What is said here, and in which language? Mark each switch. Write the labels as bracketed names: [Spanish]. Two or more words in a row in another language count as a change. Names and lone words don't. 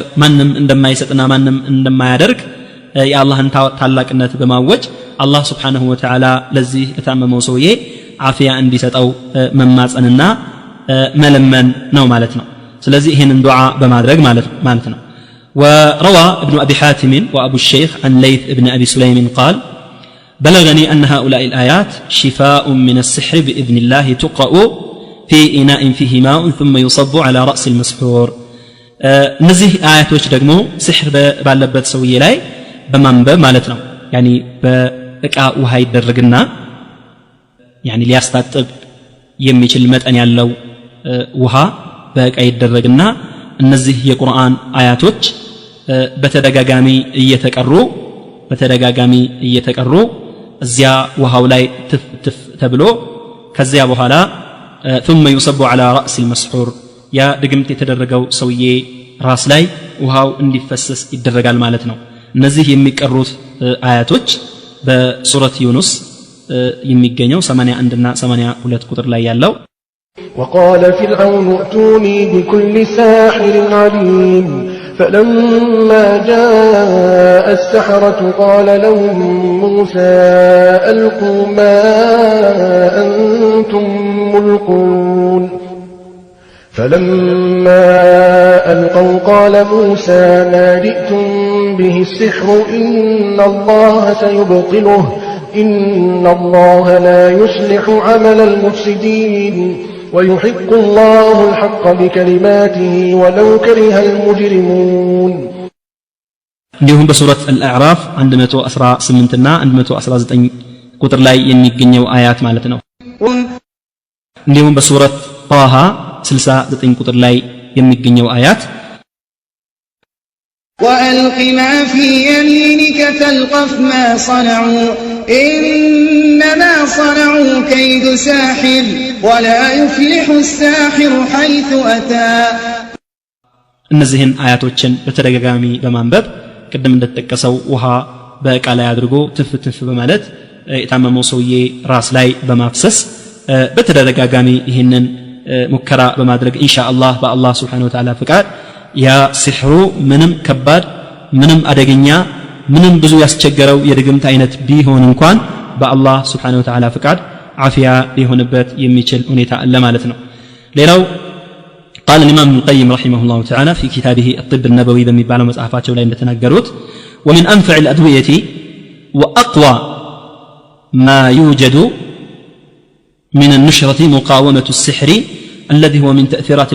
[Amharic] ማንም እንደማይሰጥና ማንም እንደማያደርግ የአላህን ታላቅነት በማወጅ አላህ [Arabic] سبحانه وتعالى [Amharic] ለዚህ ለታመመው ሰውዬ አፍያ እንዲሰጠው መማጸንና መለመን ነው ማለት ነው ስለዚህ ይሄንን ዱዓ በማድረግ ማለት ነው [Arabic] وروى ابن ابي حاتم وابو الشيخ عن ليث ابن ابي سليم قال بلغني ان هؤلاء الايات شفاء من السحر باذن الله تقرأ في اناء فيه ماء ثم يصب على راس المسحور [Amharic] እነዚህ አያቶች ደግሞ ሲህር ባለበት ሰውዬ ላይ በማንበብ ማለት ነው ያኒ በእቃ ውሃ ይደረግና ያኒ ሊያስታጥብ የሚችል መጠን ያለው ውሃ በእቃ ይደረግና እነዚህ የቁርአን አያቶች በተደጋጋሚ እየተቀሩ እዚያ ውሃው ላይ ትፍ ተብሎ ከዚያ በኋላ [Arabic] ثم يصب على رأس المسحور [Amharic] ያ ድግምት የተደረገው ሰውዬ ራስ ላይ ውሃው እንዲፈሰስ ይደረጋል ማለት ነው እነዚህ የሚቀሩት አያቶች በሱረት ዩኑስ የሚገኘው 81 እና 82 ቁጥር ላይ ያለው [Arabic] وقال فرعون ائتوني بكل ساحر عليم فلما جاء السحرة قال لهم موسى ألقوا ما أنتم ملقون فلما ألقوا قال موسى ما جئتم به السحر إن الله سيبطله إن الله لا يصلح عمل المفسدين ويحق الله الحق بكلماته ولو كره المجرمون [Amharic] እንዲሁም በሱረት አልአዕራፍ 118 እና 119 ቁጥር ላይ የሚገኘው አያት ማለት ነው እንዲሁም በሱረት ጣሃ 69 ቁጥር ላይ የሚገኘው አያት [Arabic] وألق ما في يمينك تلقف ما صنعوا إنما صنعوا كيد ساحر ولا يفلح الساحر حيث أتى [Amharic] እነዚህን አያቶችን በተደጋጋሚ በማንበብ ቅድም እንደተጠቀሰው ውሃ በእቃ ላይ አድርጎ ትፍ በማለት የታመመው ሰውዬ ራስ ላይ በማፍሰስ በተደጋጋሚ ይህንን ሙከራ በማድረግ ኢንሻአላህ በአላህ [Arabic] سبحانه وتعالى [Amharic] ፍቃድ ያ ሲህሩ ምንም ከባድ ምንም አደገኛ ምንም ብዙ ያስቸገረው የድግምት አይነት ቢሆን እንኳን በአላህ [Arabic] سبحانه وتعالى [Amharic] ፍቃድ አፊያ ሊሆንበት የሚችል ሁኔታ አለ ማለት ነው ሌላው [Arabic] قال الإمام ابن القيم رحمه الله تعالى في كتابه الطب النبوي بمبالغ مصحفاته لا يتناقروا ومن أنفع الأدوية وأقوى ما يوجد من النشرة مقاومة السحر الذي هو من تأثيرات